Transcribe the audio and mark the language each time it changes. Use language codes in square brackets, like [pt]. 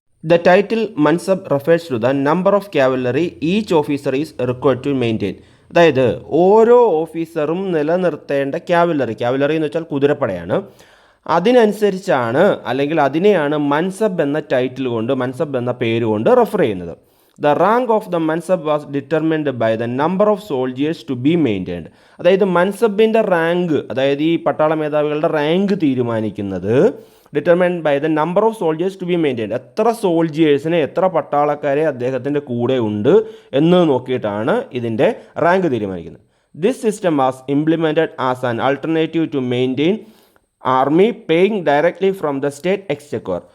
[en] The title mansab refers to the number of cavalry each officer is required to maintain. [ml] അതായത് ഓരോ ഓഫീസറും നിലനിർത്തേണ്ട cavalry എന്ന് വെച്ചാൽ കുതിരപ്പടയാണ്. അതിനനുസരിച്ചാണ് അല്ലെങ്കിൽ അതിനെയാണ് മൻസബ് എന്ന ടൈറ്റിൽ കൊണ്ട്, മൻസബ് എന്ന പേര് കൊണ്ട് റെഫർ ചെയ്യുന്നത്. [en] The rank of the mansab was determined by the number of soldiers to be maintained. [ml] അതായത് മൻസബിൻ്റെ റാങ്ക്, അതായത് ഈ പട്ടാള മേധാവികളുടെ റാങ്ക് തീരുമാനിക്കുന്നത് [en] Determined by the number of soldiers to be maintained. [ml] എത്ര സോൾജേഴ്സിനെ, എത്ര പട്ടാളക്കാരെ അദ്ദേഹത്തിൻ്റെ കൂടെ ഉണ്ട് എന്ന് നോക്കിയിട്ടാണ് ഇതിൻ്റെ റാങ്ക് തീരുമാനിക്കുന്നത്. [en] This system was implemented as an alternative to maintain army paying directly from the state exchequer.